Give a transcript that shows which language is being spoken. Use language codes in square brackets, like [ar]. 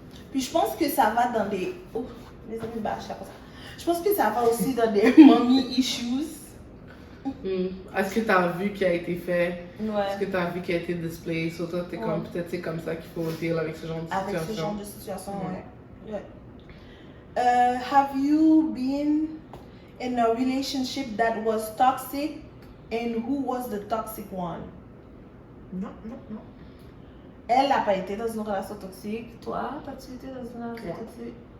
[fr] Puis je pense que ça va dans des... Oh, les amis bâchent là pour ça. Je pense que ça va aussi dans des mommy issues. Est-ce que tu as vu qui a été fait? Ouais. Est-ce que tu as vu qui a été display? Sur toi, t'es comme, peut-être c'est comme ça qu'il faut deal avec ce genre de situation. Avec ce genre de situation, ouais. [en] Have you been in a relationship that was toxic? And who was the toxic one? [fr] Non. Elle n'a pas été dans une relation toxique. Toi, t'as-tu été dans une relation toxique?